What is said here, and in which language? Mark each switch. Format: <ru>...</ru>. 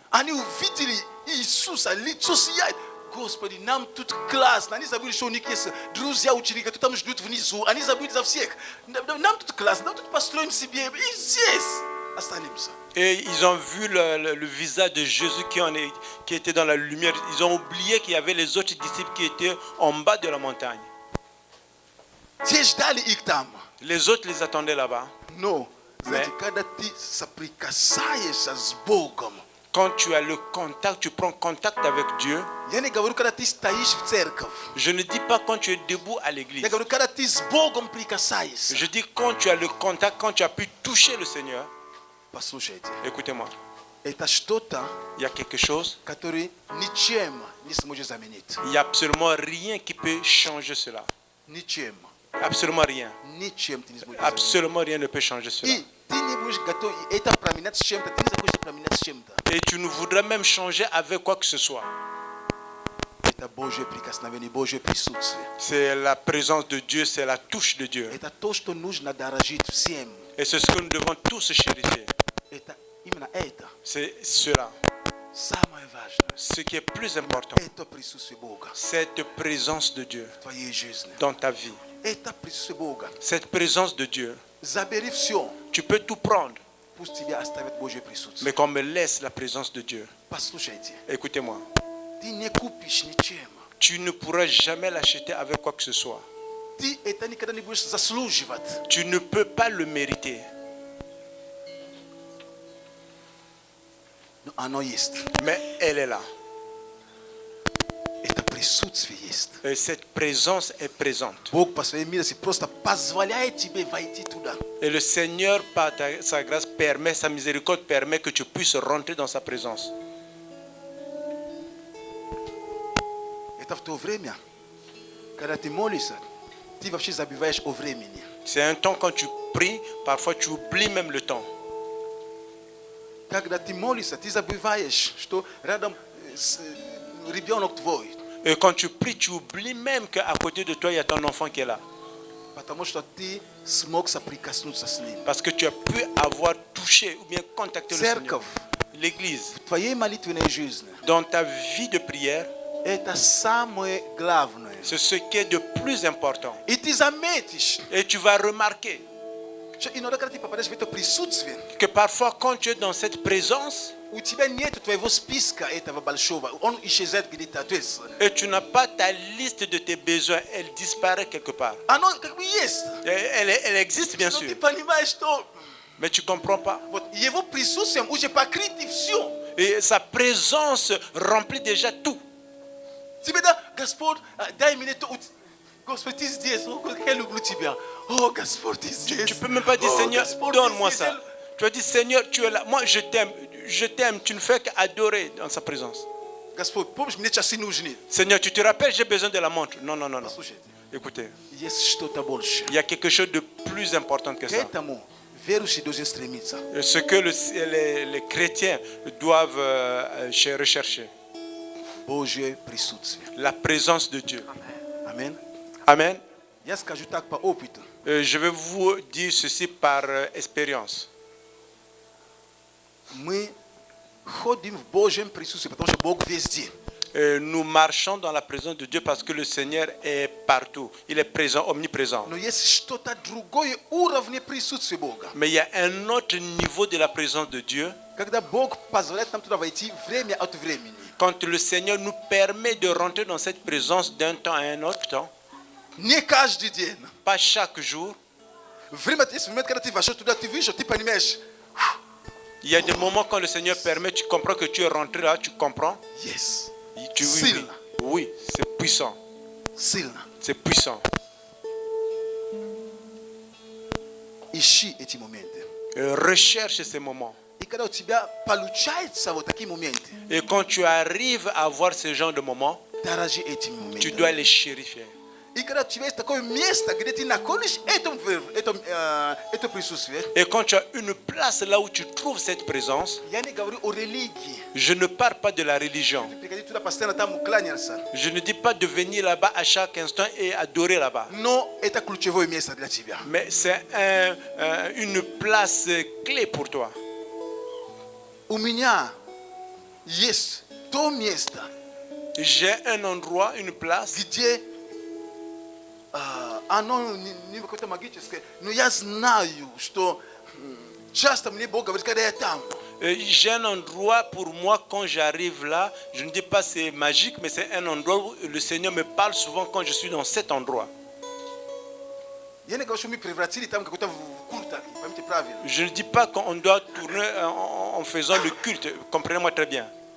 <ru>Они увидели Иисуса, лицо сияет. Господи, нам тут классно. Они забыли, что у них есть друзья, ученики, которые там ждут внизу. Они забыли за всех. Нам тут классно, нам тут построим себе. И здесь останемся.</ru> <fr>et ils ont vu le visage de Jésus qui était dans la lumière. Ils ont oublié qu'il y avait les autres disciples qui étaient en bas de la montagne.</fr> <ru>Те ждали их там.</ru> <fr>Les autres les attendaient là-bas.</fr> <ru>Но, знаете, когда ты соприкасаешься с Богом,</ru> <fr>Quand tu as le contact, tu prends contact avec Dieu.</fr> <ru>я не говорю, когда ты стоишь в церковь.</ru> <fr>Je ne dis pas quand tu es debout à l'église.</fr> <ru>Я говорю, когда ты с Богом прикасаешься.</ru> <fr>Je dis quand tu as le contact, quand tu as pu toucher le Seigneur.</fr> <ru>Послушайте,</ru> <fr>Écoutez-moi,</fr> <ru>это что-то,</ru> <fr>il y a quelque chose,</fr> <ru>которое ничем не сможет заменить.</ru> <fr>il n'y a absolument rien qui peut changer cela.</fr> <ru>Ничем.</ru> <fr>Absolument rien.</fr> <ru>Ничем ты не сможешь заменить.</ru> <fr>Absolument rien ne peut changer cela.</fr> <ru>И ты не будешь готов это променять с чем-то, ты не захочешь променять с чем-то.</ru> <fr>Et tu ne voudras même changer avec quoi que ce soit.</fr> <ru>Это Божье прикосновение, Божье присутствие.</ru> <fr>C'est la présence de Dieu, c'est la touche de Dieu.</fr> <ru>Это то, что нужно дорожить всем.</ru> <fr>Et c'est ce que nous devons tous chérir.</fr> <ru>Это именно это.</ru> <fr>C'est cela.</fr> <ru>Самое важное.</ru> <fr>Ce qui est plus important,</fr> <ru>Это присутствие Бога</ru> <fr>cette présence de Dieu</fr> <ru>в твоей жизни.</ru> <fr>dans ta vie.</fr> <ru>Это присутствие Бога.</ru> <fr>Cette présence de Dieu,</fr> <ru>Забери все.</ru> <fr>tu peux tout prendre,</fr> <ru>Пусть тебя оставит Божье присутствие.</ru> <fr>mais qu'on me laisse la présence de Dieu.</fr> <ru>Послушайте,</ru> <fr>Écoutez-moi,</fr> <ru>ты не купишь ничем.</ru> <fr>tu ne pourras jamais l'acheter avec quoi que ce soit.</fr> <ru>Ты это никогда не будешь заслуживать.</ru> <fr>Tu ne peux pas le mériter,</fr> <ru>Но оно есть.</ru> <fr>mais elle est là.</fr> <ru>Это присутствие есть.</ru> <fr>Et cette présence est présente.</fr> <ru>Бог по своей милости просто позволяет тебе войти туда.</ru> <fr>Et le Seigneur, par sa grâce, permet, sa miséricorde permet que tu puisses rentrer dans sa présence.</fr> <ru>Это в то время, когда ты молишься, ты вообще забиваешь о времени.</ru> <fr>C'est un temps quand tu pries, parfois tu oublies même le temps.</fr> <ru>Когда ты молишься, ты забываешь, что рядом ребенок твой.</ru> <fr>Et quand tu pries, tu oublies même qu'à côté de toi, il y a ton enfant qui est là.</fr> <ru>Потому что ты смог соприкоснуться с ним.</ru> <fr>Parce que tu as pu avoir touché ou bien contacté le Seigneur.</fr> <ru>Церковь</ru> <fr>L'église,</fr> <ru>в твоей молитвенной жизни</ru> <fr>dans ta vie de prière,</fr> <ru>это самое главное.</ru> <fr>c'est ce qui est de plus important.</fr> <ru>И ты заметишь,</ru> <fr>Et tu vas remarquer</fr> <ru>что иногда, когда ты попадаешь в это присутствие,</ru> <fr>que parfois, quand tu es dans cette présence,</fr> <ru>у тебя нет твоего списка этого большого. Он исчезает где-то. То есть,</ru> <fr>et tu n'as pas ta liste de tes besoins, elle disparaît quelque part.</fr> <ru>оно как бы есть.</ru> <fr>Elle existe bien</fr> <ru>Но ты</ru> <fr>sûr,</fr> <ru>понимаешь, что</ru> <fr>mais tu ne comprends pas.</fr> <ru>вот его присутствием уже покрыто все.</ru> <fr>Et sa présence remplit déjà tout.</fr> <ru>Тебе да, Господь, дай мне то. Господь, ты здесь. Я люблю тебя. О, Господь, ты здесь.</ru> <fr>Tu ne peux même pas dire,</fr> <ru>О,</ru> <fr>Seigneur,</fr> <ru>Господь,</ru> <fr>donne-moi</fr> <ru>ты</ru> <fr>ça.</fr> <ru>здесь.</ru> <fr>Tu vas dire, Seigneur, tu es là. Moi, je t'aime. Tu ne fais qu'adorer dans sa présence.</fr> <ru>Господь, помнишь, мне часы нужны.</ru> <fr>Seigneur, tu te rappelles, j'ai besoin de la montre. Non, non, non, non.</fr> <ru>Послушайте,</ru> <fr>Écoutez,</fr> <ru>есть что-то больше.</ru> <fr>il y a quelque chose de plus important que</fr> <ru>К</ru> <fr>ça.</fr> <ru>этому верующий должен стремиться.</ru> <fr>Ce que les chrétiens doivent rechercher.</fr> <ru>Божье присутствие.</ru> <fr>La présence de Dieu.</fr> <ru>Аминь.</ru> <fr>Amen.</fr> <ru>Я скажу так по опыту.</ru> <fr>Je vais vous dire ceci par expérience.</fr> <ru>Мы ходим в Божьем присутствии, потому что Бог везде.</ru> <fr>Nous marchons dans la présence de Dieu parce que le Seigneur est partout. Il est présent, omniprésent.</fr> <ru>Но есть что-то другое уровне присутствия Бога.</ru> <fr>Mais il y a un autre niveau de la présence de Dieu.</fr> <ru>Когда Бог позволяет нам туда войти время от времени.</ru> <fr>Quand le Seigneur nous permet de rentrer dans cette présence d'un temps à un autre temps,</fr> <ru>Не каждый день.</ru> <fr>pas chaque jour.</fr> <ru>Время есть момент, когда ты вошел туда, ты вышел, ты понимаешь.</ru> <fr>Il y a des moments quand le Seigneur permet, tu comprends que tu es rentré là, tu comprends.</fr> <en>Yes.</en> <fr>Oui,</fr> <ru>Сильно.</ru> <fr>oui, c'est puissant.</fr> <ru>Сильно.</ru> <fr>C'est puissant.</fr> <ru>Ищи эти моменты.</ru> <fr>Recherche ces moments.</fr> <ru>И когда у тебя получается вот такие моменты,</ru> <fr>Et quand tu arrives à avoir ce genre de moments,</fr> <ru>дорожи этими</ru> <fr>tu</fr> <ru>моментами.</ru> <fr>dois les chérifier.</fr> <ru>И когда у тебя есть такое место, где ты находишь это присутствие,</ru> <fr>Et quand tu as une place là où tu trouves cette présence,</fr> <ru>я не говорю о религии.</ru> <fr>je ne parle pas de la religion.</fr> <ru>Приходи туда постоянно там кланяться.</ru> <fr>Je ne dis pas de venir là-bas à chaque instant et adorer là-bas.</fr> <ru>Но это ключевое место для тебя.</ru> <fr>Mais c'est une place clé pour toi.</fr> <ru>У меня есть то место,</ru> <fr>J'ai un endroit, une place,</fr> <ru>где оно не какое-то магическое, но я знаю, что часто мне Бог говорит, когда я там.</ru> <fr>j'ai un endroit pour moi quand j'arrive là. Je ne dis pas c'est magique, mais c'est un endroit où le Seigneur me parle souvent quand je suis dans cet endroit.</fr> <ru>Я не говорю, что мы превратили там какой-то культ, поймите правильно.</ru> <fr>Je ne dis pas qu'on doit tourner en faisant le culte. Comprenez-moi très bien.</fr>